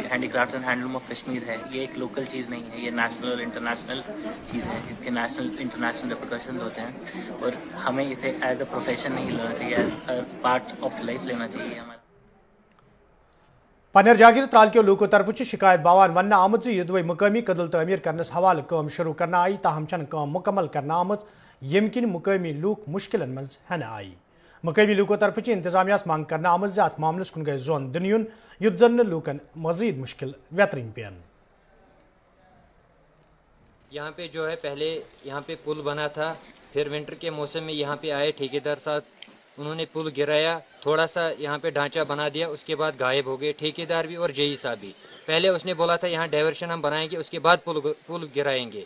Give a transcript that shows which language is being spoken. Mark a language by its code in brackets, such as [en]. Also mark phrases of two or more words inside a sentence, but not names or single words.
[en] Handicrafts and Handloom of Kashmir [ur] ہے, یہ ایک لوکل چیز نہیں ہے, یہ نیشنل اور انٹرنیشنل چیز ہے. اس کے [en] national international repercussions [ur] ہوتے ہیں اور ہمیں اسے [en] as a profession [ur] نہیں لینا چاہیے, [en] as a part of life [ur] لینا چاہیے ہمارے. [ks] پنر جاگیر ترالکیو لوکو طرف شکایت باوان ون آمت یہ دو مقامی قدل تعمیر کرنس حوالہ کام شروع کرنا آئی تاہم چھ کام مکمل کرنا آمت یم کن مقامی لوک مشکلن مز ہن آئی. مقامی لوکو طرف انتظامیہ مانگ کرنا آمت ات معاملس کن گئی زون دن یون یت زن لوکن مزید مشکل ویترین پین. [ur] یہاں پہ جو ہے پہلے یہاں پہ پل بنا تھا, پھر ونٹر کے موسم میں یہاں پہ آئے ٹھیکیدار صاحب, انہوں نے پل گرایا, تھوڑا سا یہاں پہ ڈھانچہ بنا دیا, اس کے بعد غائب ہو گئے ٹھیکیدار بھی اور جے ای صاحب بھی. پہلے اس نے بولا تھا یہاں ڈائیورشن ہم بنائیں گے, اس کے بعد پل گرائیں گے.